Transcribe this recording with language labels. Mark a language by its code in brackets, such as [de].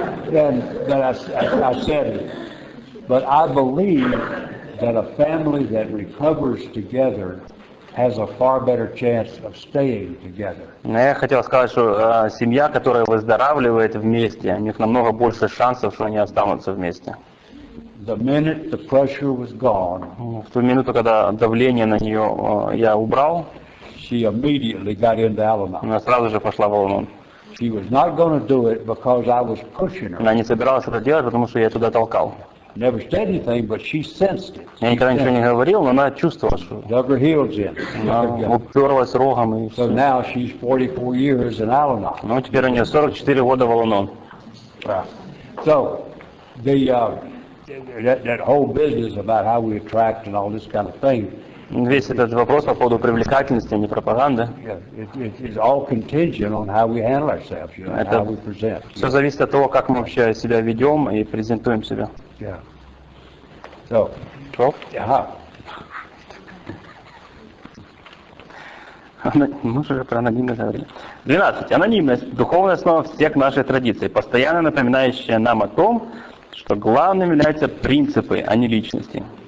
[en] Then I said, but I believe that a family that recovers together has a far better chance of staying together. [ru] Но я хотел сказать, что семья, которая выздоравливает вместе, у них намного больше шансов, что они останутся вместе. [en] The minute the pressure was gone, [ru] В ту минуту, когда давление на нее я убрал, [en] she immediately got into Al-Anon. [ru] она сразу же пошла в Ал-Анон. [en] She was not going to do it because I was pushing her. [ru] Она не собиралась это делать, потому что я туда толкал. [en] Never said anything, but she sensed it. [ru] Я никогда ничего не говорил, но она чувствовала, что [en] Dug her heels in. [ru] она уперлась рогом и [en] So [ru] все. [en] now she's 44 years in Al-Anon. [ru] Ну, теперь у нее 44 года в Ал-Анон. [en] So that whole business about how we attract and all this kind of thing, [ru] Весь этот вопрос по поводу привлекательности, а не пропаганды, [en] it's all contingent on how we handle ourselves, you know, and how we present. [ru] все зависит от того, как мы вообще себя ведем и презентуем себя. [en] Yeah. So, [ru] 12. Мы уже про анонимность говорили. 12. Анонимность – духовная основа всех наших традиций, постоянно напоминающая нам о том, что главным являются принципы, а не личности.